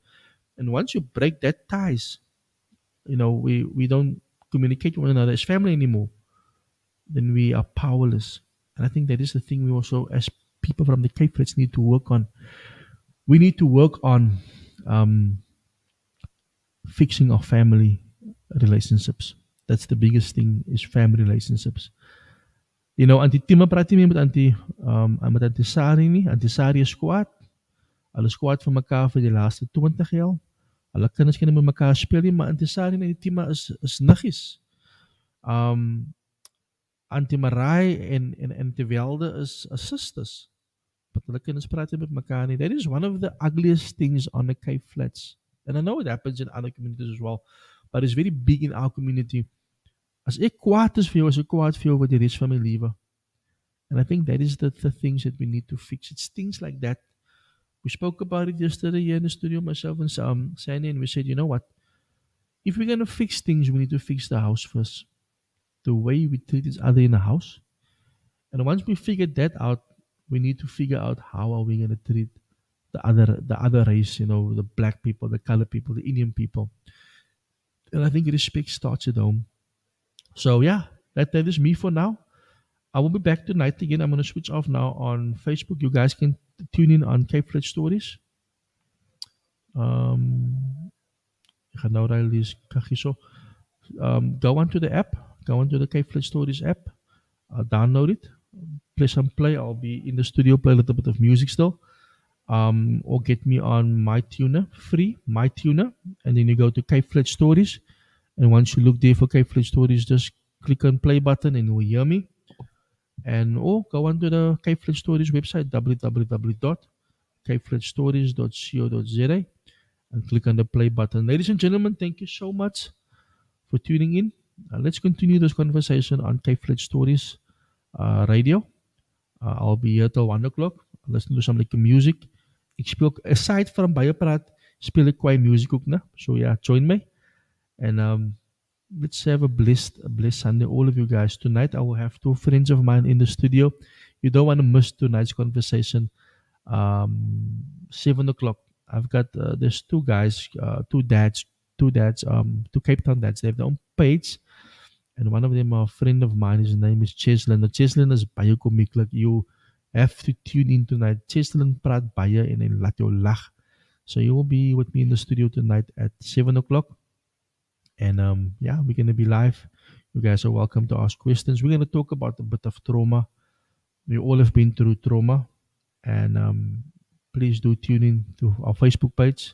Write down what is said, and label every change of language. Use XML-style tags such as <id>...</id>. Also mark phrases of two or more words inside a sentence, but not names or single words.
<en>And once you break that ties, we don't communicate with one another as family anymore, then we are powerless. And I think that is the thing we also, as people from the Cape Flats, need to work on. We need to work on fixing our family relationships. That's the biggest thing, is family relationships.</en> <af>Auntie Tima praat nie meer met Auntie Sari nie. Auntie Sari is kwaad. Hulle is kwaad vir mekaar vir die laaste 20 jaar. Hulle kinders kan nie met mekaar speel nie, maar Auntie Sari en Auntie Tima is niggies. Auntie Marai en Auntie Welde is sisters. But hulle kinders praat nie met mekaar nie.</af> <en>That is one of the ugliest things on the Cape Flats. And I know it happens in other communities as well, but it's very big in our community.</en> <af>As ek kwaad is vir jou, as ek kwaad vir jou wat die res van my lewe.</af> <en>And I think that is the things that we need to fix. It's things like that. We spoke about it yesterday here in the studio, myself and Sandy, and we said, you know what? If we're going to fix things, we need to fix the house first. The way we treat each other in the house. And once we figured that out, we need to figure out how are we going to treat the other race, the black people, the colored people, the Indian people. And I think respect starts at home. So yeah, that is me for now. I will be back tonight again. I'm going to switch off now on Facebook. You guys can tune in on Cape Flats Stories.</en> <af>Ek gaan nou raai lees, kyk hierso.</af> <en>Go onto the app, go onto the Cape Fled Stories app, download it, play some play. I'll be in the studio, play a little bit of music still. Or get me on MyTuner, free MyTuner, and then you go to Cape Fled Stories. And once you look there for Cape Fled Stories, just click on play button and you'll hear me. And or go onto the Cape Fled Stories website, www.capefledstories.co.za, and click on the play button. Ladies and gentlemen, thank you so much for tuning in. Let's continue this conversation on Cape Fled Stories radio. I'll be here till 1 o'clock. Listen to some lekker music.</en> <af>Ek speel,</af> <en>aside from</en> <af>baie praat, speel ek kwai music ook, né?</af> <en>So yeah, join me. And let's have a blessed Sunday, all of you guys. Tonight I will have two friends of mine in the studio. You don't want to miss tonight's conversation. 7 o'clock. I've got there's two guys, two Cape Town dads. They have their own page, and one of them are a friend of mine. His name is Cheslin. Now,</en> <af>Cheslin is baie komiek.</af> <en>Like, you have to tune in tonight.</en> <af>Cheslin praat baie en hy laat jou lag.</af> <en>So you will be with me in the studio tonight at 7 o'clock. And yeah, we're going to be live. You guys are welcome to ask questions. We're going to talk about a bit of trauma. We all have been through trauma. And please do tune in to our Facebook page.</en>